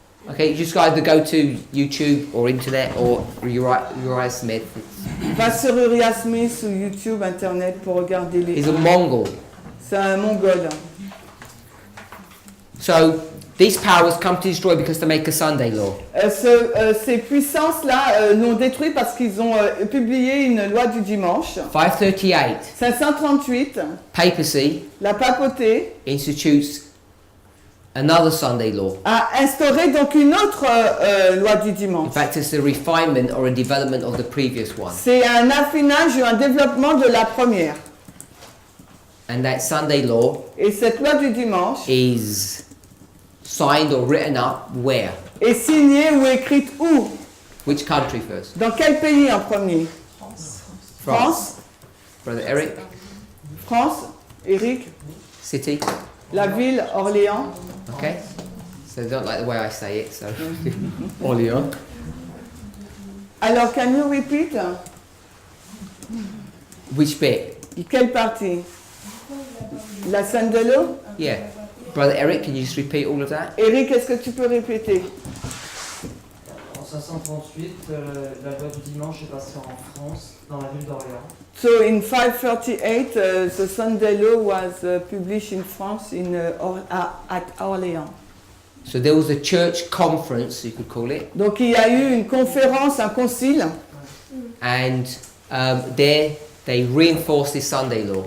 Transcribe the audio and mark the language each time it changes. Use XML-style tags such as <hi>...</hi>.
<en>Okay, you just got to go to YouTube or internet or Uriah Smith.</en> <fr>Va sur Uriah Smith sur YouTube, Internet pour regarder les.</fr> <en>He's a Mongol.</en> <fr>C'est un mongol.</fr> <en>So these powers come to destroy because they make a Sunday law.</en> <fr>Ces puissances-là l'ont détruit parce qu'ils ont publié une loi du dimanche.</fr> <en>538,</en> <fr>538,</fr> <en>papacy</en> <fr>la papauté</fr> <en>institutes another Sunday law.</en> <fr>a instauré donc une autre loi du</fr> <en>In</en> <fr>dimanche.</fr> <en>fact, it's a refinement or a development of the previous one.</en> <fr>C'est un affinage ou un développement de la première.</fr> <en>And that Sunday law</en> <fr>Et cette loi du dimanche</fr> <en>is signed or written up where?</en> <fr>est signée ou écrite où?</fr> <en>Which country first?</en> <fr>Dans quel pays en premier?</fr> <en>France. Brother Eric?</en> <fr>France. Eric.</fr> <en>City?</en> <fr>La ville, Orléans.</fr> <en>Okay. So they don't like the way I say it, so Orléans. Alors, can you repeat? Which bit?</en> <fr>Quelle partie? La scène de l'eau?</fr> <en>Yeah. Brother Eric, can you just repeat all of that?</en> <fr>Eric, est-ce que tu peux répéter? En 538, la loi du dimanche est passée en France, dans la ville d'Orléans.</fr> <en>So in 538, the Sunday law was published in France at Orléans. So there was a church conference, you could call it,</en> <fr>Donc il y a eu une conférence, un concile,</fr> <en>and there they reinforced this Sunday law.</en>